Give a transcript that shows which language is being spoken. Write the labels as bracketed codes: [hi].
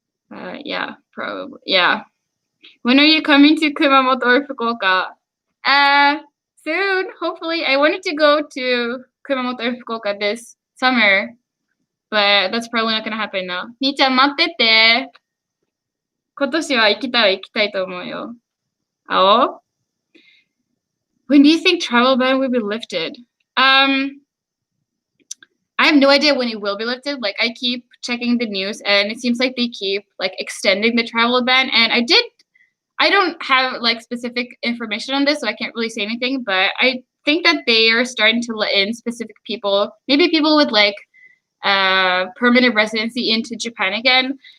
[en] Yeah, probably. Yeah. When are you coming to Kumamoto or Fukuoka? Soon, hopefully. I wanted to go to Kumamoto or Fukuoka this summer, but that's probably not gonna happen now. [ja] 兄ちゃん待ってて。今年は行きたいと思うよ。青? [en] When do you think travel ban will be lifted? I have no idea when it will be lifted. Like I keep checking the news and it seems like they keep like extending the travel ban. And I don't have like specific information on this, so I can't really say anything, but I think that they are starting to let in specific people, maybe people with like permanent residency into Japan again.